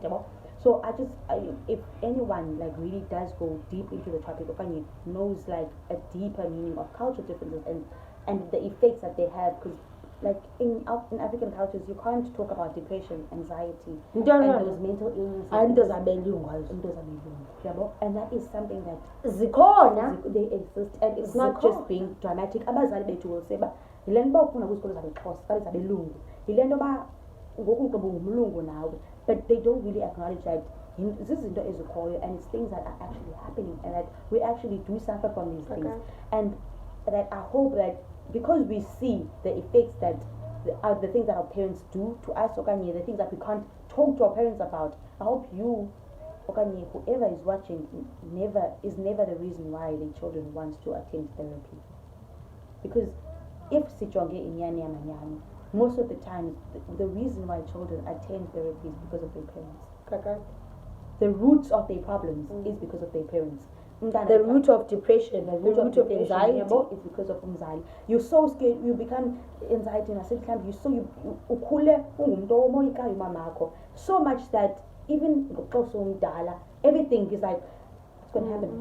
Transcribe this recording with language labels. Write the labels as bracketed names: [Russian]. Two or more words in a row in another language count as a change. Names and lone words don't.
[English] So if anyone like really does go deep into the topic, Okanye knows like a deeper meaning of cultural differences and the effects that they have, because like in African cultures you can't talk about depression, anxiety, and those mental illnesses. And that is something that they exist, and it's not just being dramatic. [Xhosa] Abazali bethu [English] will say [Xhosa] ba yilento ufuna kuzikolo zabexhosa kale zabelungu yilento ba ngoku ngumlungu nawe, [English] but they don't really acknowledge that this is and it's things that are actually happening, and that we actually do suffer from these things, and that I hope that because we see the effects that the things that our parents do to us, Okanye, the things that we can't talk to our parents about, I hope you, Okanye, whoever is watching, is never the reason why the children wants to attend therapy. Because if [Xhosa] sijonge inyani amanyani, [English] most of the times the reason why children attend therapy is because of their parents. The roots of their problems is because of their parents. The root of depression, the root of anxiety is because of anxiety. You're so scared, you become anxiety in a certain time, so much that even everything is like, what's going to happen?